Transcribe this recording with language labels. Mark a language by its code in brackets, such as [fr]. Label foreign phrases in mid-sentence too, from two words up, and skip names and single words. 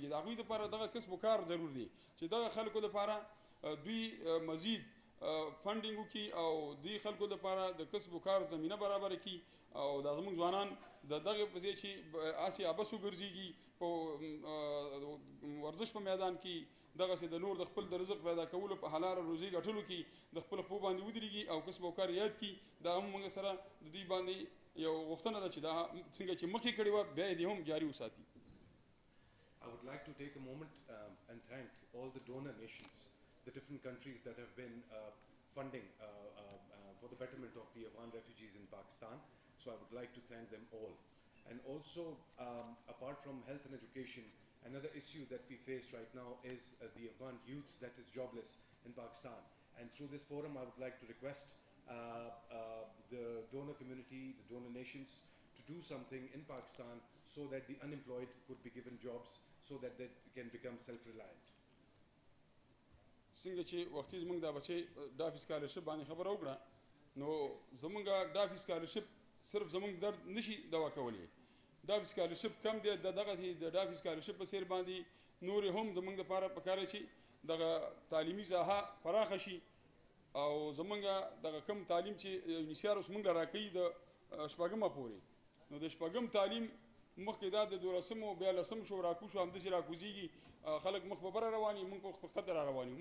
[ps] د هغوی دپاره دغه کسب و کار ضرور دی چې دغه خلکو دپاره دوی مزید فنډینګ وکړي او دوی خلکو دپاره د کسب و کار زمینه برابره کړي او دا زموږ ځوانان د دغې په ځای چې هسې عبث وګرځېږي په ورزش په میدان کې، دغسې د نور د خپل د رزق پیدا کولو په حلاله روزي ګټلو کې د خپل خپو باندې ودرېږي او کسب او کار یاد کړي. دا هم موږ سره د دوی باندې یو غوښتنه ده چې دا څنګه چې مخکې کړې وه بیا یې دې هم جاري وساتي. [en] I would like to take a moment and thank all the donor nations, the different countries that have been funding for the betterment of the Afghan refugees in Pakistan. So I would like to thank them all. And also, apart from health and education, another issue that we face right now is the Afghan youth that is jobless in Pakistan. And through this forum, I would like to request the donor community, the donor nations, to do something in Pakistan so that the unemployed could be given jobs, so that they can become self-reliant. [ps] څنګه چې وختي زموږ دا بچې ډافي سکالرشپ باندې خبره وکړه، نو زموږ ډافي سکالرشپ صرف زموږ درد نشي دوا کولی. ډافي سکالرشپ کم دی، دغسې د ډافي سکالرشپ په څیر باندې نورې هم زموږ دپاره پکار چې دغه تعلیمي ساحه پراخه شي او زموږ دغه کم تعلیم چې UNHCR اوس موږ له راکوي د شپږمه پورې، نو د شپږم تعلیم مخکې دا د 12 بیا 10 شو راکو شو، همداسې راکوزېږي، خلک مخ په بره روان وي، موږ په خطر را روان یو.